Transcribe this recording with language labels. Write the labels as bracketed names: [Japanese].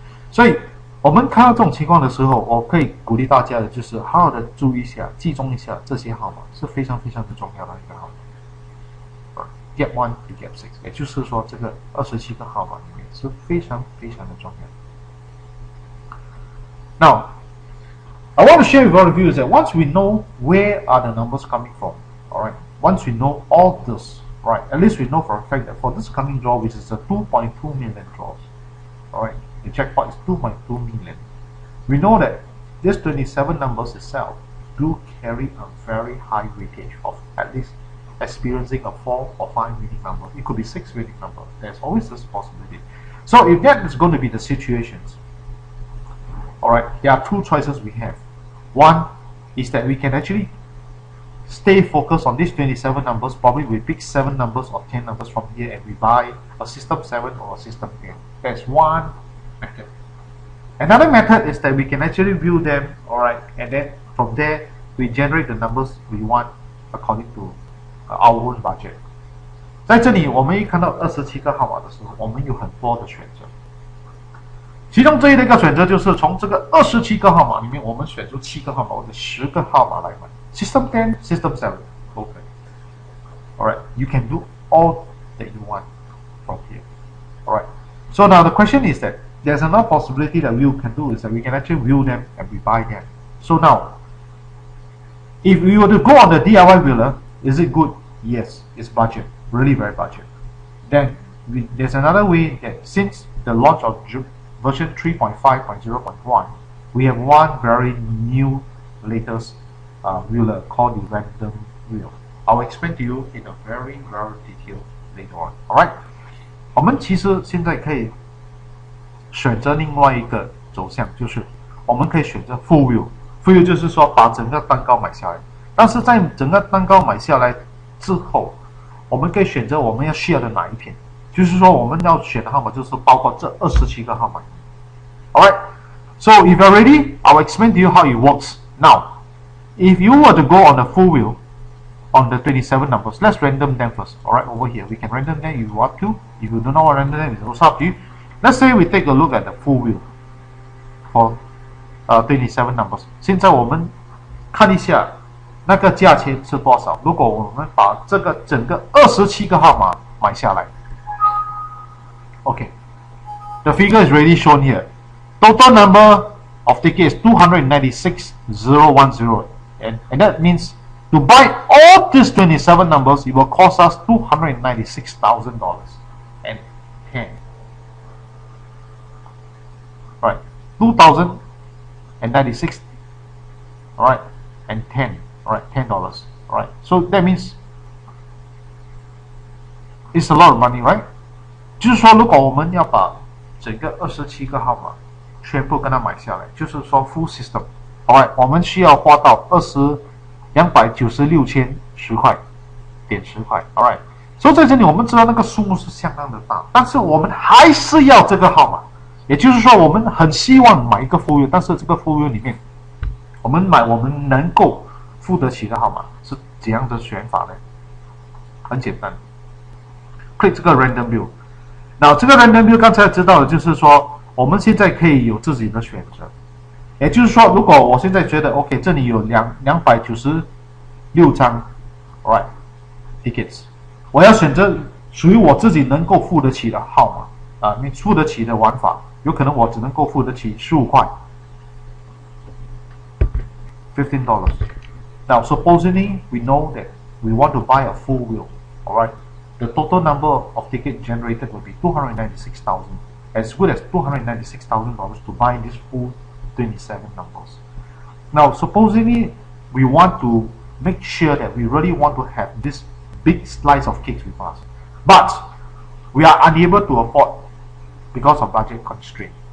[Chinese] 所以，我们看到这种情况的时候，我可以鼓励大家的就是好好的注意一下，集中一下这些号码是非常非常的重要的一个号码。 [English] Gap 1 to gap 6， [Chinese] 也就是说，这个27个号码里面是非常非常的重要。 [English] Now, I want to share with all of you is that once we know where are the numbers coming from, all right, once we know all this, right, at least we know for a fact that for this coming draw, which is a 2.2 million draws, all right, the jackpot is 2.2 million. We know that this 27 numbers itself do carry a very high weightage of at least experiencing a 4 or 5 winning number. It could be 6 winning number. There's always this possibility. So if that is going to be the situations, alright, there are 2 choices we have. One is that we can actually stay focused on these 27 numbers. Probably we pick 7 numbers or 10 numbers from here and we buy a system 7 or a system 10. That's one method. Another method is that we can actually view them, alright, and then from there we generate the numbers we want according to our own budget. [Chinese] 在这里，我们一看到27个号码的时候，我们有很多的选择。其中这一个选择就是从这个27个号码里面，我们选出7个号码或者10个号码来买。 [English] System 10, System 7, okay. Alright, you can do all that you want from here. Alright. So now the question is that there's another possibility that we can do is that we can actually view them and we buy them. So now, if we were to go on the DIY wheeler, is it good? Yes, it's budget, really very budget. Then there's another way that since the launch of version 3.5.0.1, we have one very new latest wheeler called the random wheel. I'll explain to you in a very detailed later on. [Chinese] Alright, 我们其实现在可以选择另外一个走向，就是我们可以选择 full wheel。full wheel 就是说把整个蛋糕买下来。但是在整个蛋糕买下来之后，我们可以选择我们要 share 的哪一片，就是说我们要选的号码就是包括这27个号码。 [English] Alright, so if you're ready, I'll explain to you how it works. Now, if you were to go on the full wheel on the 27 numbers, let's random them first. Alright, over here we can random them if you want to. If you don't know what random them is, it's up to you. Let's say we take a look at the full wheel for 27 numbers. [Chinese] 现在我们看一下那个价钱是多少？如果我们把这个整个27个号码买下来 ，OK， [English] the figure is already shown here. Total number of tickets is 296,010, and that means to buy all these 27 numbers, it will cost us $296,000 and 10. Right, 2,096. All right, and 10. Alright, $10. Alright, so that means it's a lot of money, right? [Chinese] 就是说，如果我们要把整个27个号码全部跟它买下来，就是说 full system， alright， 我们需要花到296,010块点10块 ，alright。所以在这里我们知道那个数目是相当的大，但是我们还是要这个号码，也就是说我们很希望买一个 full wheel， 但是这个 full wheel 里面，我们买我们能够付得起的号码是怎样的选法呢？很简单 ，click 这个 random wheel，那这个 random wheel 刚才知道的就是说，我们现在可以有自己的选择。也就是说，如果我现在觉得 OK， 这里有296张 ，right tickets， 我要选择属于我自己能够付得起的号码你付得起的玩法，有可能我只能够付得起15块，$15。 [English] Now, supposedly we know that we want to buy a full wheel, alright? The total number of tickets generated will be 296,000, as good as $296,000 to buy these full 27 numbers. Now, supposedly we want to make sure that we really want to have this big slice of cakes with us, but we are unable to afford because of budget constraint.